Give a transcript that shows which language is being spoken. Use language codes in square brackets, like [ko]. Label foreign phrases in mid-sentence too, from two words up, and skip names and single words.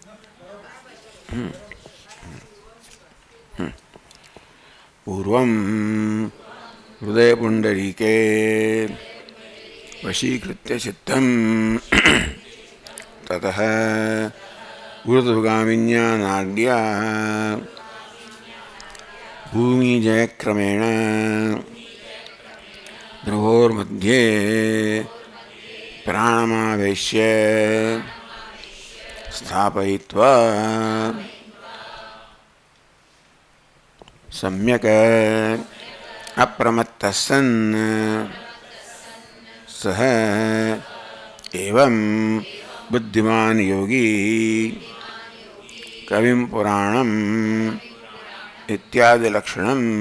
[sa] पूर्वम हृदय पुंडरीके वशीकृत्य चित्तम ततः ऊर्ध्वगामिन्या नाड्या भूमिजयक्रमेण ध्रुवोर्मध्ये प्राणमावेश्य स्थापयित्वा सम्यक् अप्रमत्तः सन् सः एवं बुद्धिमान् योगी कविं पुराणम् इत्यादि लक्षणं